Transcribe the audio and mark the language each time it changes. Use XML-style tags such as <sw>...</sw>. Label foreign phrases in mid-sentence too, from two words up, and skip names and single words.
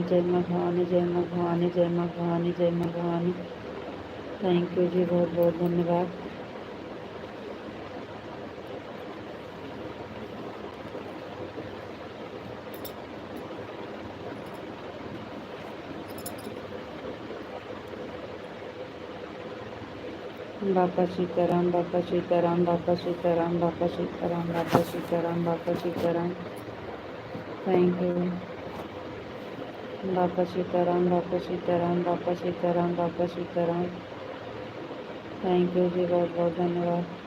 <hi>जय माँ भवानी जय माँ भवानी जय माँ भवानी जय माँ भवानी।</hi> <en>thank you</en> <hi>जी, बहुत बहुत धन्यवाद। बापा सीताराम बापा सीताराम बापा सीताराम बापा सीताराम बापा सीताराम बापा सीताराम।</hi> <en>thank you.</en> <hi>बापा सीताराम बापा सीताराम बापा सीताराम बापा सीताराम।</hi> <en>thank you</en> <hi>जी, बहुत बहुत धन्यवाद।</hi>